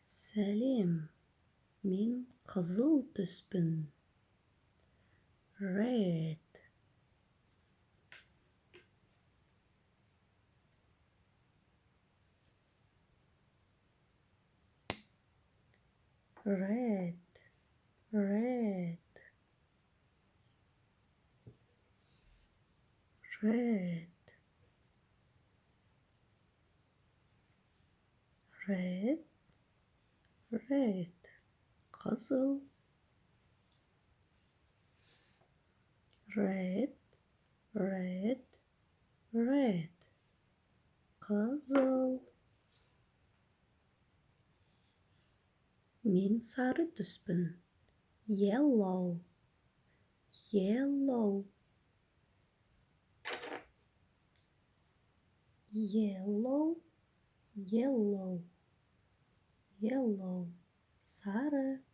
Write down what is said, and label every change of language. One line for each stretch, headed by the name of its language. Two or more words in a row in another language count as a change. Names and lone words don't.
Kazakh: Сәлем, мен қызыл түспін.
English: Red. Red, red, red, red, red, қызыл. Red, red, red,
Kazakh: қызыл. Мен сары түспін.
English: Yellow, yellow, yellow, yellow, yellow,
Kazakh: сары.